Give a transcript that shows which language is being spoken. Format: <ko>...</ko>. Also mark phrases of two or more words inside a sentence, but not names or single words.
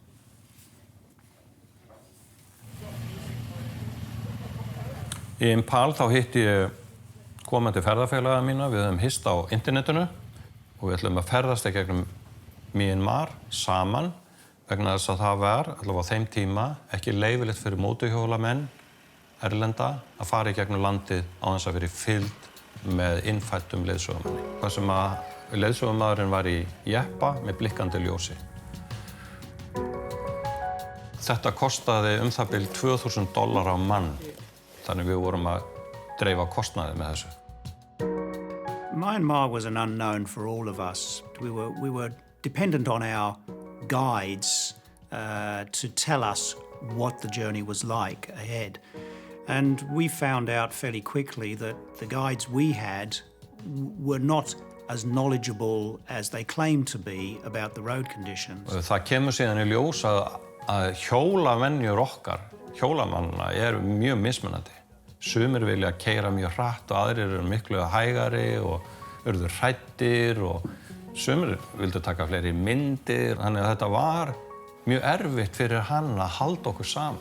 <is>Í Impal þá hitti ég komandi ferðafélaga mína, við höfum hist á internetinu og við ætlum að ferðast í gegnum Myanmar saman vegna þess að það var, allavega á þeim tíma, ekki leyfilegt fyrir mótorhjólamenn erlenda að fara í gegnum landið á þess að vera fylgd með innfæddum leiðsögumanni. Það sem að leiðsögumaðurinn var í jeppa með blikkandi ljósi. Þetta kostaði það bil $2,000 á mann, þannig við vorum að dreifa kostnaði með þessu.</is> <en>Myanmar was an unknown for all of us. We were dependent on our guides to tell us what the journey was like ahead. And we found out fairly quickly that the guides we had were not as knowledgeable as they claimed to be about the road conditions.</en> <is>Það kemur síðan í ljós að hjólavenjur okkar, hjólamanna, mjög mismunandi. Sumir vilja keyra mjög hratt og aðrir eru miklu hægari og urðu hræddir og sumir vildu taka fleiri myndir. Þannig að þetta var mjög erfitt fyrir hann að halda okkur saman.</is>